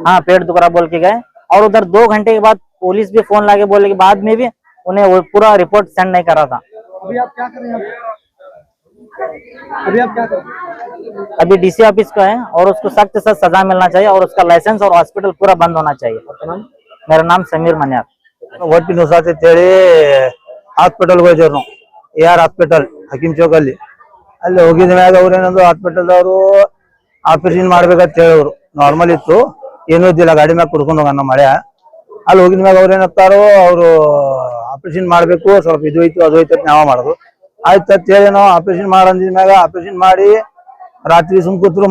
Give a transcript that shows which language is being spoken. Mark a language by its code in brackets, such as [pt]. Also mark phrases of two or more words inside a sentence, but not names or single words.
[hi] हाँ, पेट दुख रहा बोल के गए, और उधर 2 घंटे के बाद पुलिस भी फोन लाके बोले के बाद में भी उन्हें वो पूरा रिपोर्ट सेंड नहीं करा था। अभी आप क्या कर रहे हैं? अभी आप क्या कर रहे हैं? अभी DC ऑफिस का है, और उसको सख्त से सजा मिलना चाहिए, और उसका लाइसेंस और हॉस्पिटल पूरा बंद होना चाहिए। मेरा नाम समीर मन्यार। [kn] ಹೊಟ್ಟಿ ನೋಸಾತಿ ಅಂತೇಳಿ ಹಾಸ್ಪಿಟಲ್ಗೆ ಹೋಗಿದ್ರು ನಾವು, AR ಹಾಸ್ಪಿಟಲ್ ಹಕೀಮ್ ಚೌಕ್ ಅಲ್ಲಿ ಹೋಗಿದ ಮ್ಯಾಗ ಅವ್ರು ಏನಂದ್ರು ಹಾಸ್ಪಿಟಲ್ದವರು ಆಪರೇಷನ್ ಮಾಡ್ಬೇಕಂತ ಹೇಳಿದ್ರು. ನಾರ್ಮಲ್ ಇತ್ತು, ಏನೂ ಇದ್ದಿಲ್ಲ, ಗಾಡಿ ಮ್ಯಾಗ ಕುಡ್ಕೊಂಡು ಹೋಗೋಣ ಮಳೆ. ಅಲ್ಲಿ ಹೋಗಿದ ಮ್ಯಾಗ ಅವ್ರು ಏನಂತಾರೋ ಅವ್ರು ಆಪರೇಷನ್ ಮಾಡ್ಬೇಕು, ಸ್ವಲ್ಪ ಇದು ಐತು ಅದು ಐತೆ ನಾವ ಮಾಡೋದು ಆಯ್ತು ಅಂತ ಹೇಳಿ ನಾವು ಆಪರೇಷನ್ ಮಾಡಂದಿದ ಮ್ಯಾಗ ಆಪರೇಷನ್ ಮಾಡಿ ರಾತ್ರಿ ಸುಮ್ ಕೂತ್ರು.